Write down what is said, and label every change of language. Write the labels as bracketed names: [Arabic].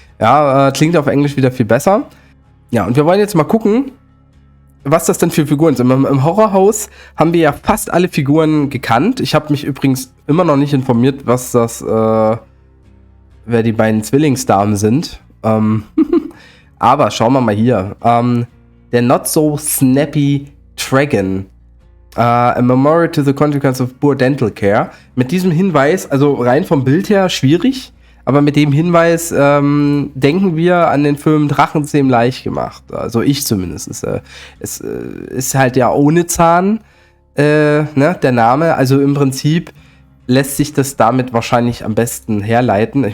[German] Ja, klingt auf Englisch wieder viel besser. Ja, und wir wollen jetzt mal gucken, was das denn für Figuren sind. Im Horrorhaus haben wir ja fast alle Figuren gekannt. Ich habe mich übrigens immer noch nicht informiert, was das, wer die beiden Zwillingsdamen sind. Aber schauen wir mal hier. Der Not So Snappy Dragon. [English] A Memorial to the Consequence of Poor Dental Care. [German] Mit diesem Hinweis, also rein vom Bild her schwierig, aber mit dem Hinweis denken wir an den Film Drachenzähm leicht gemacht. Also ich zumindest. Es ist halt ja ohne Zahn, ne, der Name. Also im Prinzip lässt sich das damit wahrscheinlich am besten herleiten.